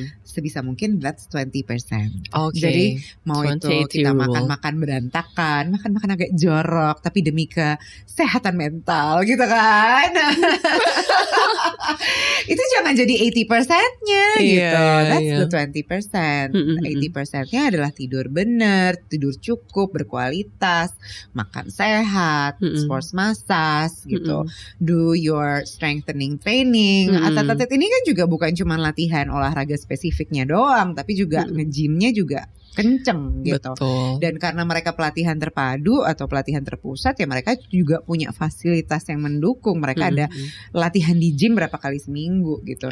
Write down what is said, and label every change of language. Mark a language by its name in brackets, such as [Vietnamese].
[Indonesian] Sebisa mungkin [English] that's 20%. [Indonesian] Jadi mau itu kita makan berantakan, makan agak jorok, tapi demi kesehatan mental gitu kan. Itu jangan jadi 80%-nya gitu. [English] That's the 20%. [Indonesian] 80%-nya adalah tidur benar, tidur cukup, berkualitas, makan sehat, sports massage gitu. [English] Do your strengthening training. [Indonesian] Atlet-atlet ini kan juga bukan cuma latihan olahraga spesifiknya doang, tapi juga nge-gymnya juga kenceng gitu. Betul. Dan karena mereka pelatihan terpadu atau pelatihan terpusat ya mereka juga punya fasilitas yang mendukung. Mereka ada latihan di gym berapa kali seminggu gitu.